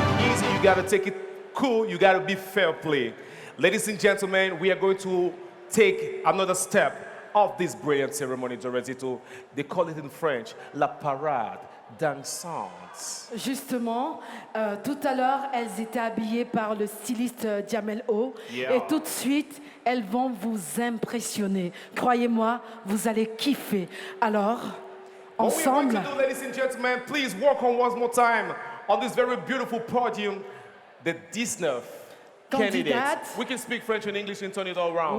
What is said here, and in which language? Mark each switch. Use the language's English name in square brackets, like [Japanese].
[English] Easy, you gotta take it cool, you gotta be fair play. Ladies and gentlemen, we are going to take another step of this brilliant ceremony, Dorazito. They call it in French, [French] la parade dansante. Justement, tout à l'heure, elles étaient habillées par le styliste Jamel O. [English] Yeah. [French] Et tout de suite, elles vont vous impressionner. Croyez-moi, vous allez kiffer. Alors, [English] What we're going [French] ensemble, [English] to do, ladies and gentlemen, please walk on once more time on this very beautiful podium, the 19 candidates. Candidates. We can speak French and English and turn it all around.